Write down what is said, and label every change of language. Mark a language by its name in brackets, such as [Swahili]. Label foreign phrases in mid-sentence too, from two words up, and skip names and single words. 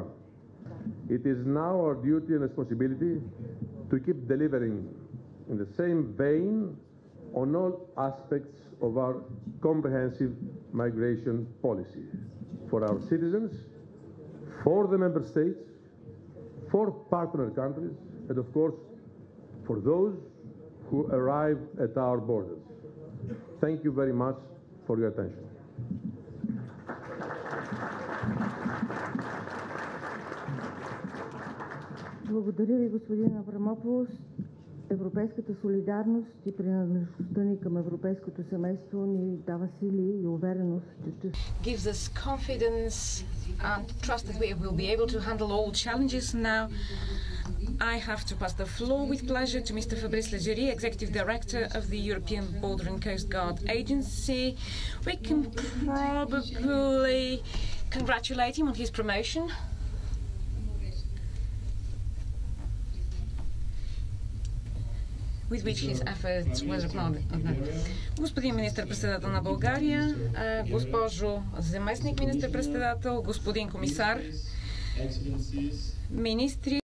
[Bulgarian] It is now our duty and responsibility to keep delivering in the same vein on all aspects of our comprehensive migration policy for our citizens, for the member states, for partner countries, and of course for those who arrive at our borders. Thank you very much for your attention. Благодаря ви, господин Аврамополос. Европейската солидарност и принадлежността ни към европейското семейство ни дава сили и увереност, че [English] gives us confidence and trust that we will be able to handle all challenges. Now I have to pass the floor with pleasure to Mr. Fabrice Leggeri, Executive Director of the European Border and Coast Guard Agency. We can probably congratulate him on his promotion. With which his efforts were acknowledged. [Bulgarian] Господин министър-председател на България, госпожо заместник министър-председател, господин комисар, министри,